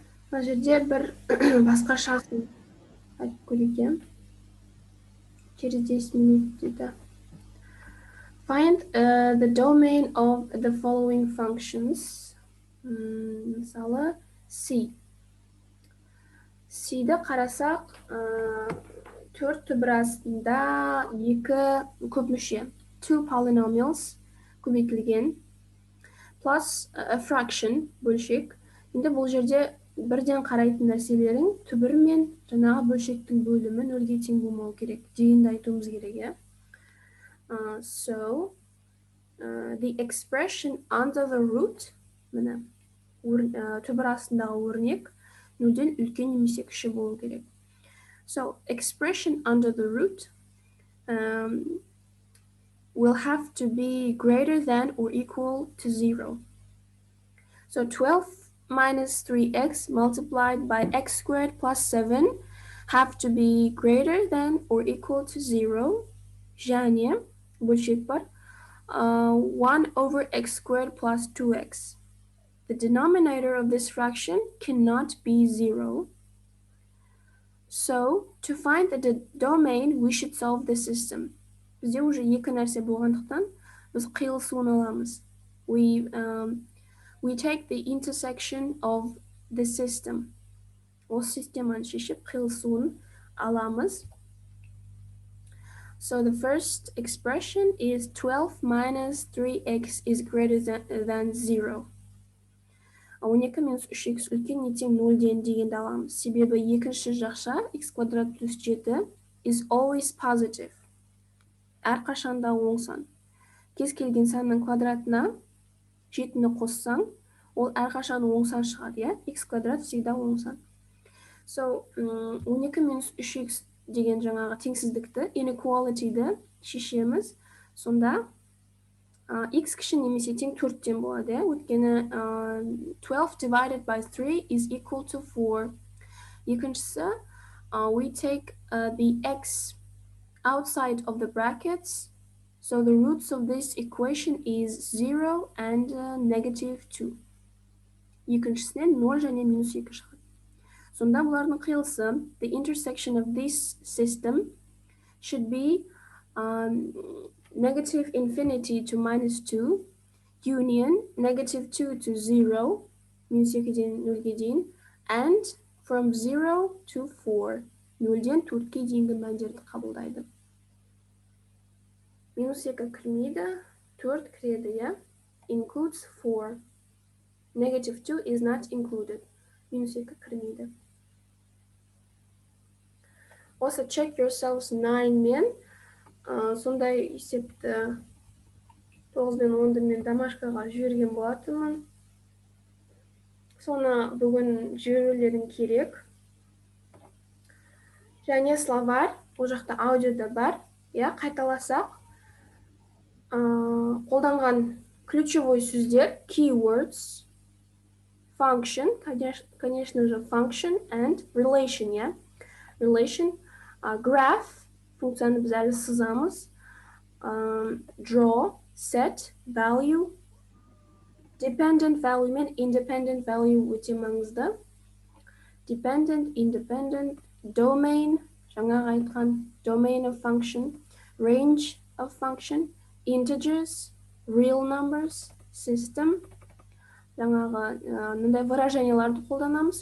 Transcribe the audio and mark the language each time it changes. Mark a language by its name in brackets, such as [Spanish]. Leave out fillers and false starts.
[Kazakh] Мына жерде бір басқашасын айтып көрейін. [Russian] Через 10 минут [Kazakh] дейді. [English] Find the domain of the following functions. [Kazakh] Мысалы, C. C-ді қарасақ, төрт түбір астында екі көп мүше. [English] Two polynomials [Kazakh] көбейтілген. [English] Plus a fraction, [Kazakh] бөлшек. Енді бұл жерде бірден қарайтын нәрселерің түбір мен жаңағы бөлшектің бөлімі нөлге тең болмау керек. Дегенді айтуымыз керек, [English] So, the expression under the root, [Kazakh] міне, түбір астындағы өрнек, нөлден үлкен немесе кіші болу керек. [English] So, expression under the root will have to be greater than or equal to 0. So 12 minus 3x multiplied by x squared plus 7 have to be greater than or equal to 0. [Kazakh] және бөлшек бар [English] 1 over x squared plus 2x. The denominator of this fraction cannot be 0. So, to find the domain, we should solve the system. [Kazakh] Бізде уже екі нәрсе болғандықтан, біз қиылысуын аламыз. [English] We take the intersection of the system. [Kazakh] Осы системаны шешіп, қиылысуын аламыз. [English] So, the first expression is 12 minus 3x is greater than 0. [Kazakh] 12 минус 3x үлкен не тең 0-ден дегенді аламыз. Себебі екінші жақша x квадрат плюс 7 [English] is always positive. [Kazakh] Әрқашанда оң сан. Кез келген санның квадратына 7-ні қоссаң, ол әрқашан оң сан шығады, x квадрат [Russian] всегда [Kazakh] оң сан. So, 12 минус 3x деген жаңағы теңсіздікті, inequality'ді шешеміз. Сонда x кіші немесе тең 4-тен болады, өйткені [English] 12 divided by 3 is equal to 4. [Kazakh] Екіншісі, [English] we take the x outside of the brackets, so the roots of this equation is 0 and negative 2. [Kazakh] Екіншісінен 0 және минус 2 шығады. Сонда бұлардың қиылысы, [English] the intersection of this system should be negative infinity to minus 2, union negative 2 to 0, [Kazakh] минус 2-ден 0-ге дейін, [English] and from 0 to 4, [Kazakh] 0-ден 4-ге дейінгі мәндерді қабылдайды. Минус 2 кірмейді, 4 кіреді, [English] includes 4. Negative 2 is not included. [Kazakh] Минус 2 кірмейді. [English] Also check yourselves [Kazakh] 9 мен сондай есепті 9 мен 10 мен домашкаға жіберген болатынмын. Соны бүгін жіберулерің керек. Және словарь, ол жақта аудиода бар. Қайталасақ, қолданған ключевой сөздер, keywords, function, [Russian] конечно же, [English] function and relation, [Kazakh] relation, graph, функцияны біз әлі сызамыз. [English] Draw, set, value, dependent value мен independent value [Kazakh] өте маңызды. [English] Dependent, independent, domain, [Kazakh] жаңағы айтқан [English] domain of function, range of function, integers, real numbers, system, [Kazakh] жаңағы мындай выраженияларды қолданамыз.